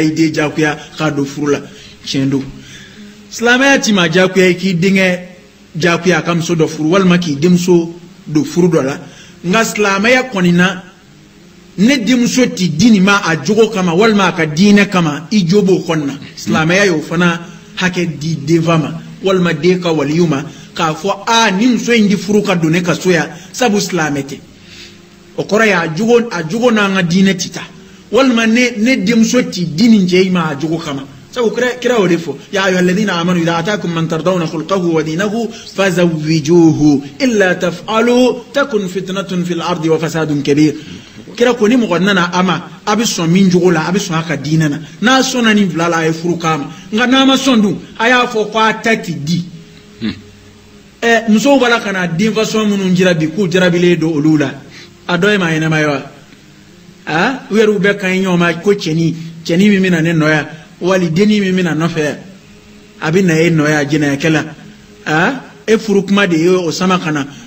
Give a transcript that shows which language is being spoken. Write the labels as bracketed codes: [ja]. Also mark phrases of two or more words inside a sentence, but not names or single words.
[bm] i den diyagoya k'a don furu la tiɲɛ don silamɛya ti maa diyagoya k'i denkɛ diyagoya a ka muso dɔ furu walima k'i denmuso don furu dɔ la nka silamɛya kɔni na ne denmuso ti di nin ma a jogo kama walima a ka diinɛ kama i jo b'o kɔnɔna silamɛya y'o fana hakɛ di denfa ma walima den ka waliyu ma k'a fɔ ni muso in di furu ka don ne ka so yan sabu silamɛ tɛ o kɔrɔ ye a jogo n'an ka diinɛ ti taa walima ne denmuso ti di nin cɛ in ma a jogo kama sabu kira y'o de fɔ [ar] يا أيها الذين آمنوا إذا أتاكم من ترضون خلقه ودينه فزوجوه إلا تفعلوا تكن فتنة في الأرض وفساد كبير [bm] kira ko ni mɔgɔ nana a bɛ sɔn min jogo la a bɛ sɔn a ka diinɛ na n'a sɔnna nin fila la a ye furu k'a ma nka n'a ma sɔn dun a y'a fɔ ko a ta ti di musow b'a la ka na den fasɔn minnu jarabi k'u jarabilen don olu la a dɔ ye maa ɲɛnama ye wa u yɛrɛ bɛɛ kan ye ɲɔgɔn ma ko cɛnin min bɛna ne nɔ yan wali dennin min bɛna nɔfɛ yan a bɛ na e nɔ yan jɛnɛyakɛla e furu kuma de ye o sama kana